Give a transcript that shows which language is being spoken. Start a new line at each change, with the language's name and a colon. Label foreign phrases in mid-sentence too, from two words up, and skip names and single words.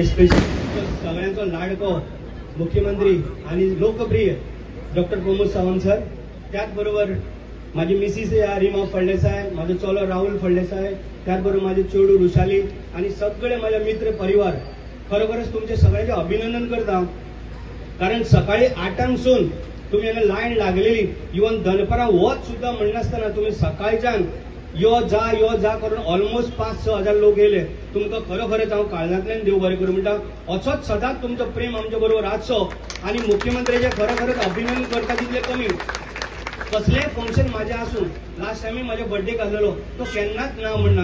Konkani: स्पेशल सगळ्यांचा लाडको मुख्यमंत्री आणि लोकप्रिय डॉक्टर प्रमोद सावंत सर, त्याचबरोबर माझी मिसीस रीमा फळदेसाय, माझा चोलो राहुल फळदेसाय, त्याचबरोबर माझे चेडू रुशाली आणि सगळे माझे मित्र परिवार, खरोखरच तुमचे सगळ्यांचे अभिनंदन करता. कारण सकाळी 8 तुम्ही यांना लाईन लागलेली, इवन दनपरा वच सुद्धा म्हणनासतना तुम्ही सकाळच्यान यो जा करून ऑलमोस्ट 5-6 हजार लोक येले. तुमकां खरोखरच हांव काळजांतल्यान देव बरें करूं म्हणटा. असोच सदांच तुमचो प्रेम आमच्या बरोबर आसचो आणि मुख्यमंत्र्याचे खरोखरच अभिनंदन करता तितले कमी. कसलेय फंक्शन माझे आसूं,
English: last timei
Konkani: माझ्या बर्थडेक आसलेलो तो केन्नाच ना म्हणना.